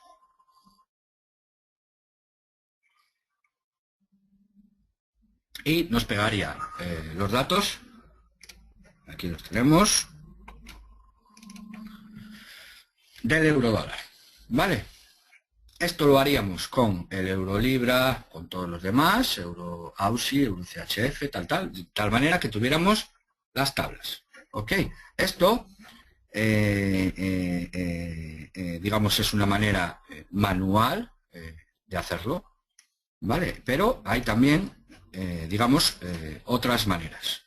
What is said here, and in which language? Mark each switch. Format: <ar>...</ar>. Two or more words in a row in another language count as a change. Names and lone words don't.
<es>Y nos pegaría los datos. Aquí los tenemos. Del euro dólar. ¿Vale? Esto lo haríamos con el euro libra, con todos los demás, euro AUSI, euro CHF, tal, de tal manera que tuviéramos las tablas. ¿Ok? Esto, digamos, es una manera manual de hacerlo, ¿vale? Pero hay también, digamos, otras maneras.</es>